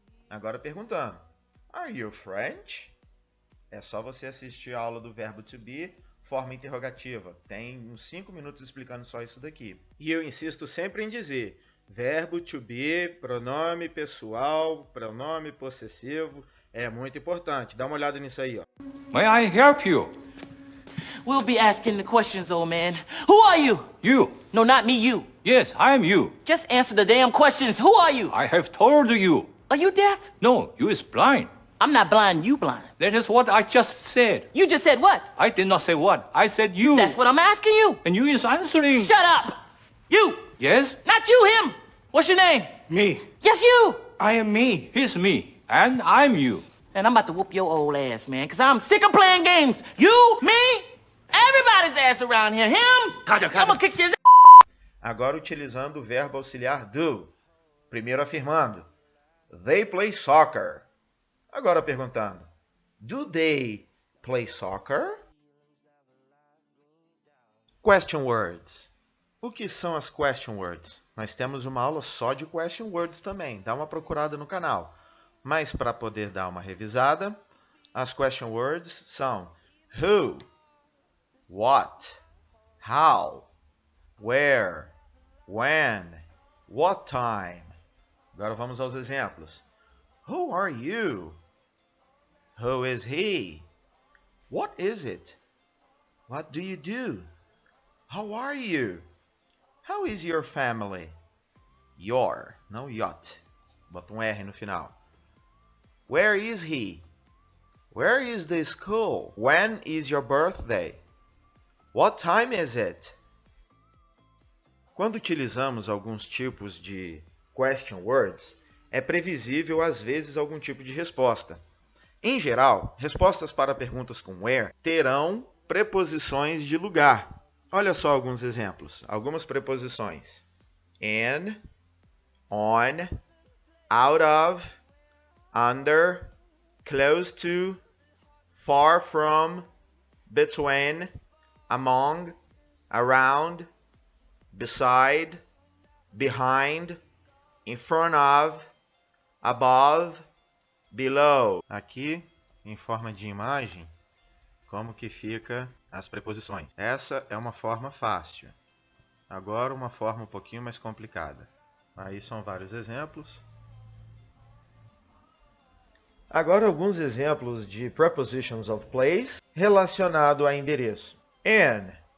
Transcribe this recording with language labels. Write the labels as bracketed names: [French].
[Portuguese] Agora perguntando, [English] Are you French? [Portuguese] É só você assistir a aula do verbo to be, forma interrogativa. Tem uns 5 minutos explicando só isso daqui. E eu insisto sempre em dizer, verbo to be, pronome pessoal, pronome possessivo, é muito importante. Dá uma olhada nisso aí, ó. [English] May I help you? We'll be asking the questions, old man. Who are you? You. No, not me, you. Yes, I am you. Just answer the damn questions. Who are you? I have told you. Are you deaf? No, you is blind. I'm not blind, you blind. That is what I just said. You just said what? I did not say what. I said you. That's what I'm asking you. And you is answering. Shut up! You! Yes? Not you, him! What's your name? Me. Yes, you! I am me. He's me. And I'm you. And I'm about to whoop your old ass, man, because I'm sick of playing games. You, me, everybody's ass around here. Him, I'm gonna kick his ass. [Portuguese] Agora utilizando o verbo auxiliar do. Primeiro afirmando. [English] They play soccer. [Portuguese] Agora perguntando. [English] Do they play soccer? Question words. [Portuguese] O que são as question words? Nós temos uma aula só de question words também. Dá uma procurada no canal. Mas para poder dar uma revisada, as question words são who, what, how, where, when, what time. Agora vamos aos exemplos. [English] Who are you? Who is he? What is it? What do you do? How are you? How is your family? Your, não yacht. [Portuguese] Bota um R no final. [English] Where is he? Where is the school? When is your birthday? What time is it? [Portuguese] Quando utilizamos alguns tipos de question words, é previsível às vezes algum tipo de resposta. Em geral, respostas para perguntas com where terão preposições de lugar. Olha só alguns exemplos, algumas preposições. [English] In, on, out of, under, close to, far from, between, among, around, beside, behind, in front of, above, below. [Portuguese] Aqui, em forma de imagem, como que fica as preposições. Essa é uma forma fácil. Agora uma forma um pouquinho mais complicada. Aí são vários exemplos. Agora alguns exemplos de prepositions of place relacionado a endereço. In.